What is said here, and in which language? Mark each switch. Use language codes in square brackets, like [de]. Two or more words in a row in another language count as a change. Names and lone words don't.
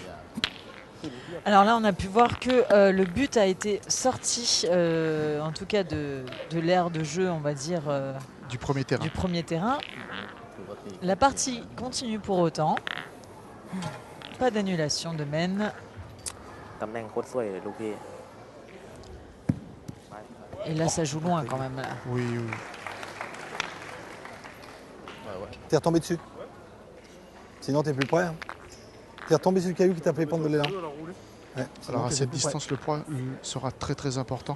[fr] Alors là, on a pu voir que le but a été sorti, en tout cas de l'aire de jeu, on va dire, Du premier terrain. du premier terrain. La partie continue pour autant. Pas d'annulation de Men. [th] ตำแหน่งโคตรสวยเลยลูกพี่ [fr] Et là, ça joue loin quand même. Là. Oui, oui. T'es retombé dessus. Sinon, t'es plus près. Hein. T'es retombé sur le caillou qui t'a fait prendre de l'élan. Ouais, Alors à cette distance, le poids sera très très important.